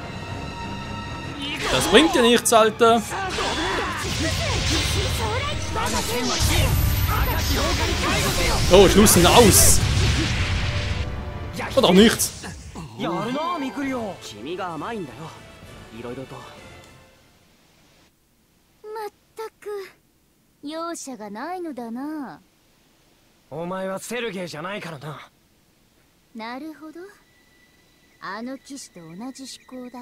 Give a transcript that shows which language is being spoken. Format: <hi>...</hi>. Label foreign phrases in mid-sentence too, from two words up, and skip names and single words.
<de>Das bringt dir nichts, Alter. Oh, Schluss sind aus. Oder auch nichts.</de> <ja>やるなミクリオ。君が甘いんだよ。いろいろと。まったく容赦がないのだな。お前はセルゲイじゃないからな。なるほど。あの騎士と同じ思考だ。</ja>